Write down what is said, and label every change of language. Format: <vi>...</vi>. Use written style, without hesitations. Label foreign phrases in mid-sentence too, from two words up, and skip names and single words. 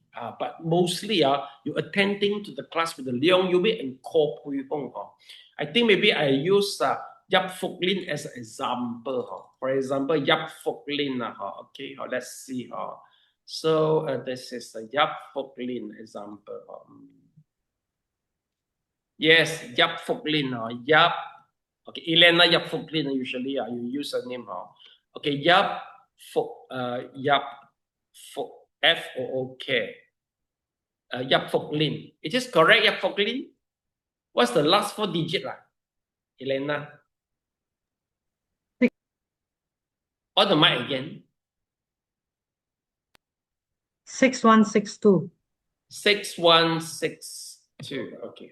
<en>But mostly, you're attending to the class with the Leong Yu Ming and Ko Pui Hong. I think maybe I use Yap Fok Lin as an example. For example, Yap Fok Lin. Okay, let's see. So this is the Yap Fok Lin example. Yes, Yap Fok Lin. Yap. Okay, Elena Yap Fok Lin. Usually, you use a name. Okay, Yap Fok. Yap Fok. F-O-O-K. Yap Fok Lin. It is correct, Yap Fok Lin? What's the last 4 digit, Elena? On the mic again. 6162. 6162. Okay.</en>